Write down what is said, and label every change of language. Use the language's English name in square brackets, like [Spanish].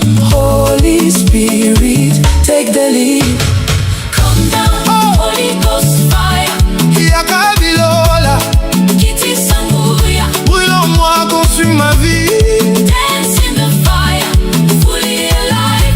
[English] Holy Spirit, take the lead. Come down, Holy Ghost fire. [Lingala] Yaka bilola, Kiti sanguya. [French] brûle en moi, consume ma vie. [English] Dance in the fire, fully alive.